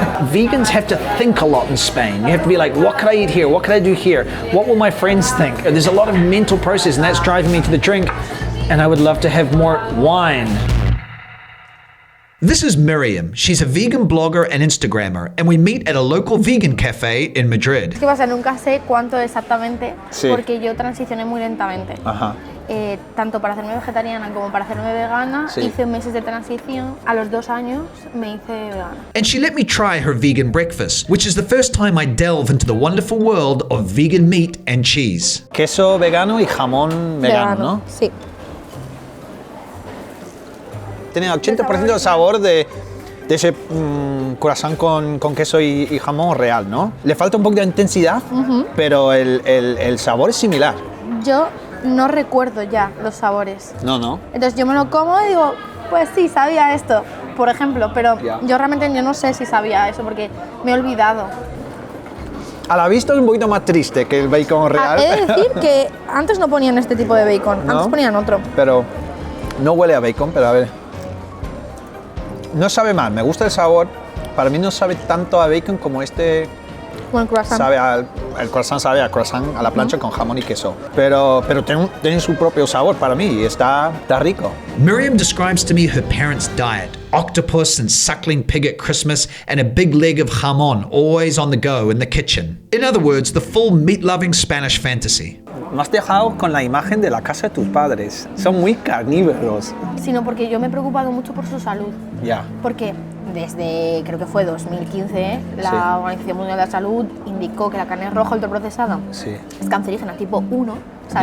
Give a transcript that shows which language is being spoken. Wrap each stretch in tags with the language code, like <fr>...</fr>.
<en>Vegans have to think a lot in Spain. You have to be like, what could I eat here? What could I do here? What will my friends think? There's a lot of mental process, and that's driving me to the drink. And I would love to have more wine. This is Miriam. She's a vegan blogger and Instagrammer, and we meet at a local vegan cafe in Madrid.</en> <es>¿Qué pasa? Nunca sé cuánto exactamente, Sí. porque yo transicioné muy lentamente. Ajá. Tanto para hacerme vegetariana como para hacerme vegana, Sí. hice meses de transición. A los 2 años me hice vegana.</es> <en>And she let me try her vegan breakfast, which is the first time I delve into the wonderful world of vegan meat and cheese.</en> <es>Queso vegano y jamón vegano, ¿no? Sí. Tiene 80% de sabor de ese croissant con queso y jamón real, ¿no? Le falta un poco de intensidad, pero el sabor es similar. Yo no recuerdo ya los sabores. No. Entonces yo me lo como y digo, pues sí, sabía esto, por ejemplo, pero Ya. yo realmente yo no sé si sabía eso porque me he olvidado. A la vista es un poquito más triste que el bacon real. He de decir que antes no ponían este tipo de bacon, ¿No? antes ponían otro. Pero no huele a bacon, pero a ver. No sabe mal, me gusta el sabor. Para mí no sabe tanto a bacon como este Como el croissant. sabe el croissant sabe a croissant a la plancha con jamón y queso. Pero tiene su propio sabor para mí y está rico.</es> <en>Miriam describes to me her parents' diet: octopus and suckling pig at Christmas, and a big leg of jamón always on the go in the kitchen. In other words, the full meat-loving Spanish fantasy.</en> <es>Me has dejado con la imagen de la casa de tus padres. Son muy carnívoros. Sino porque yo me he preocupado mucho por su salud. Ya. Porque desde, creo que fue 2015, la Organización Mundial de la Salud indicó que la carne roja ultraprocesada Sí. es cancerígena tipo 1 O sea,</es>